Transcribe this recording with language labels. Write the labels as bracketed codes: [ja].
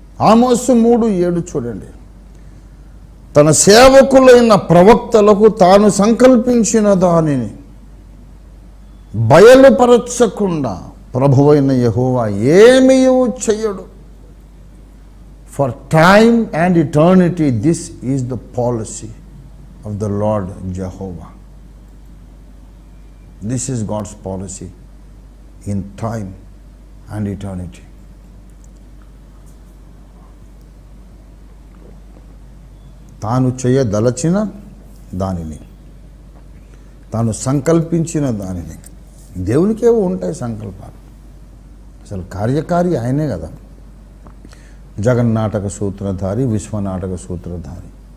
[te] ఆమోసు 3:7 చూడండి. తన సేవకులైన ప్రవక్తలకు తాను సంకల్పించిన దానిని బయలుపరచకుండా ప్రభువైన యెహోవా ఏమీ చెయ్యడు. [en] For time and eternity this is the policy of the Lord Jehovah. This is God's policy in time and eternity. [te] తాను చేయదలచిన దానిని, తాను సంకల్పించిన దానిని, దేవునికేవో ఉంటాయి సంకల్పాలు. అసలు కార్యకారి ఆయనే కదా. జగన్నాటక సూత్రధారి, విశ్వనాటక సూత్రధారి.